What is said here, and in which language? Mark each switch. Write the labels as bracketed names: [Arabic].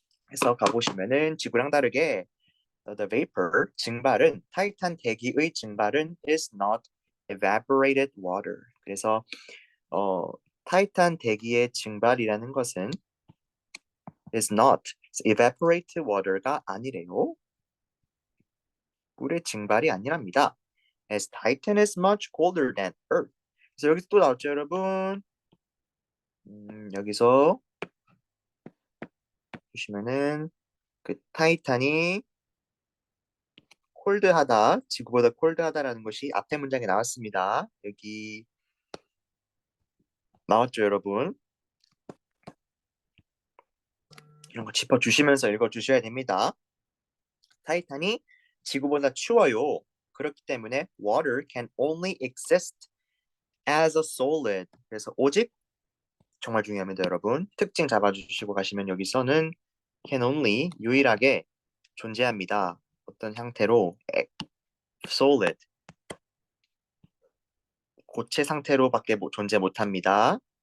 [Korean] 해서 가보시면은 지구랑 다르게 [English] the vapor [Korean] 증발은 타이탄 대기의 증발은 [English] is not evaporated water. [Korean] 그래서 타이탄 대기의 증발이라는 것은 [English] is not evaporated water [Korean] 가 아니래요. 물의 증발이 아니랍니다. [English] As Titan is much colder than Earth. [Korean] 그래서 여기서 또 나왔죠, 여러분. 여기서 보시면은 그 타이탄이 콜드하다, 지구보다 콜드하다라는 것이 앞에 문장에 나왔습니다. 여기 나왔죠, 여러분. 이런 거 짚어주시면서 읽어주셔야 됩니다. 타이탄이 지구보다 추워요. 그렇기 때문에 [English] water can only exist as a solid. [Korean] 그래서 오직 정말 중요합니다, 여러분. 특징 잡아주시고 가시면 여기서는 [English] can only [Korean] 유일하게 존재합니다. 어떤 형태로 solid 고체 상태로밖에 존재 못합니다.